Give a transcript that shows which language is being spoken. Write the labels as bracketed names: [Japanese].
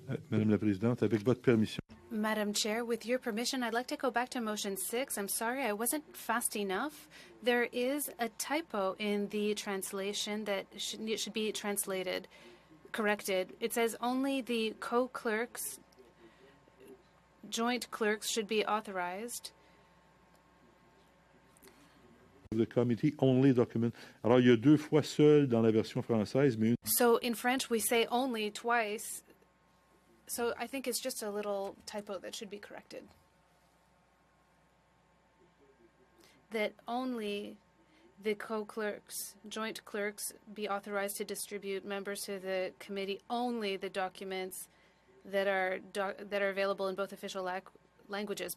[French] Madame la Présidente, avec votre permission. [English] Madam Chair, with your permission, I'd like to go back to motion 6. I'm sorry, I wasn't fast enough. There is a typo in the translation that should be corrected. It says only the co-clerks, joint clerks should be authorized. The committee only document. [French] Alors, il y a deux fois seul dans la version française, mais une. [English] So in French, we say only twice. So I think it's just a little typo that should be corrected. That only the co-clerks, joint clerks, be authorized to distribute members to the committee only the documents that are available in both official languages.